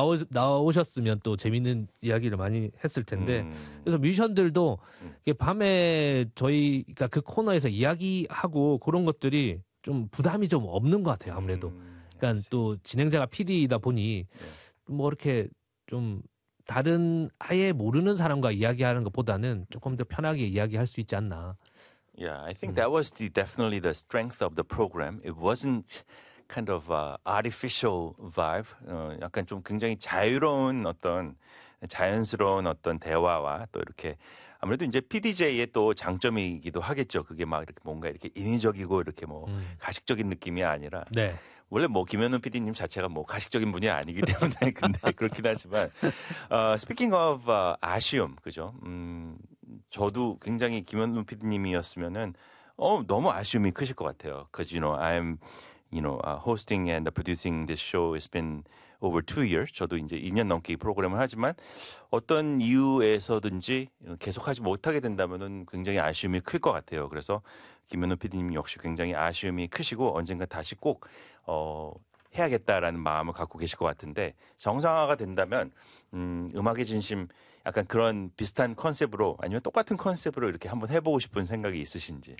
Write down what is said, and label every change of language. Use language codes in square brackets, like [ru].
[ko] 나오셨으면 또 재밌는 이야기를 많이 했을 텐데 그래서 뮤지션들도 밤에 저희가 그 코너에서 이야기하고 그런 것들이 좀 부담이 좀 없는 것 같아요. 아무래도 그러니까 그치. 또 진행자가 PD이다 보니 네. 뭐 이렇게 좀 다른 아예 모르는 사람과 이야기하는 것보다는 조금 더 편하게 이야기할 수 있지 않나. [en] Yeah, I think that was definitely the strength of the program. It wasn't kind of artificial vibe. [ko] 약간 좀 굉장히 자유로운 어떤 자연스러운 어떤 대화와 또 이렇게 아무래도 이제 PDJ의 또 장점이기도 하겠죠. 그게 막 이렇게 뭔가 이렇게 인위적이고 이렇게 뭐 가식적인 느낌이 아니라. 네. 원래 뭐 김현우 PD님 자체가 뭐 가식적인 분이 아니기 때문에 근데 그렇긴 하지만 [en] speaking of [ko] 아쉬움 그죠? 저도 굉장히 김현우 PD님이었으면은 너무 아쉬움이 크실 것 같아요. [en] Because you know I'm hosting and producing this show. It's been over 2 years. [ko] 저도 이제 2년 넘게 이 프로그램을 하지만 어떤 이유에서든지 계속하지 못하게 된다면은 굉장히 아쉬움이 클 것 같아요. 그래서 김현우 PD님 역시 굉장히 아쉬움이 크시고 언젠가 다시 꼭 해야겠다라는 마음을 갖고 계실 것 같은데 정상화가 된다면 음악의 진심 약간 그런 비슷한 컨셉으로 아니면 똑같은 컨셉으로 이렇게 한번 해보고 싶은 생각이 있으신지.